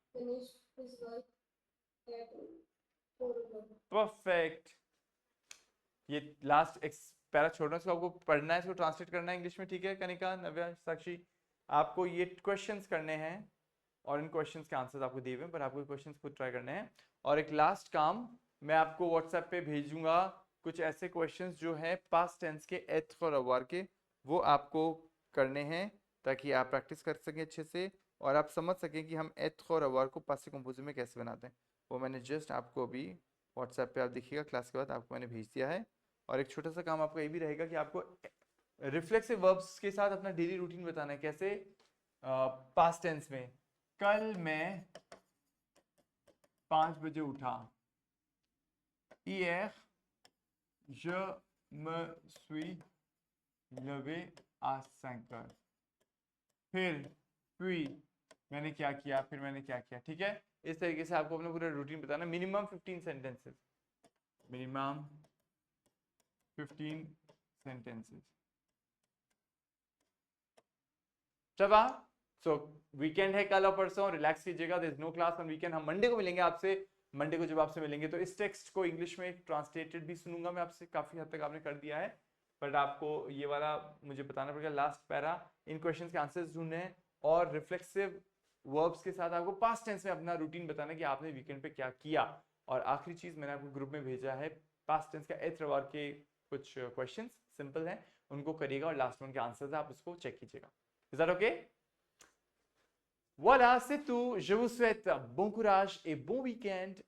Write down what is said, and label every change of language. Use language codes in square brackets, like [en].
[en] Finished his work at 4 o'clock. [hi] Perfect. ये last para छोड़ना, इसको आपको पढ़ना है, इसको ट्रांसलेट करना है इंग्लिश में, ठीक है कनिका, नव्या, साक्षी? आपको ये क्वेश्चंस करने हैं और इन क्वेश्चंस के आंसर्स आपको दिए हुए हैं, पर आपको क्वेश्चंस खुद ट्राई करने हैं। और एक लास्ट काम, मैं आपको व्हाट्सएप पे भेजूंगा कुछ ऐसे क्वेश्चंस जो हैं पास्ट टेंस के एथ और अवार के, वो आपको करने हैं ताकि आप प्रैक्टिस कर सकें अच्छे से और आप समझ सकें कि हम एथ और अवार को पास्ट कंपोजिट में कैसे बनाते हैं। वो मैंने जस्ट आपको अभी व्हाट्सएप पे, आप देखिएगा क्लास के बाद आपको मैंने भेज दिया है। और एक छोटा सा काम आपका ये भी रहेगा कि आपको रिफ्लेक्सिव वर्ब्स के साथ अपना डेली रूटीन बताना है। कैसे? पास्ट टेंस में, कल मैं 5 बजे उठा। [fr] Hier, je me suis levé à 5 heures. [hi] puis मैंने क्या किया, फिर मैंने क्या किया, ठीक है? इस तरीके से आपको अपना पूरा रूटीन बताना। [en] Minimum 15 sentences, minimum 15 sentences. [hi] चबा, सो वीकेंड है कल और परसों, रिलैक्स कीजिएगा। [en] There is no class on weekend. [hi] हम मंडे को मिलेंगे आपसे। मंडे को जब आपसे मिलेंगे तो इस टेक्स्ट को इंग्लिश में ट्रांसलेटेड भी सुनूंगा मैं आपसे। काफी हद तक आपने कर दिया है, बट आपको ये वाला मुझे बताना पड़ेगा लास्ट पैरा, इन क्वेश्चंस के आंसर्स ढूंढने हैं और रिफ्लेक्सिव वर्ब्स के साथ आपको पास्ट टेंस में अपना रूटीन बताना कि आपने वीकेंड पे क्या किया। और आखिरी चीज मैंने आपको ग्रुप में भेजा है पास्ट टेंस का एत्रवार के कुछ क्वेश्चंस सिंपल हैं, उनको करिएगा और लास्ट में उनके आंसर्स आप उसको चेक कीजिएगा। [en] Is that okay? [fr] Voilà, c'est tout. Je vous souhaite bon courage et bon week-end.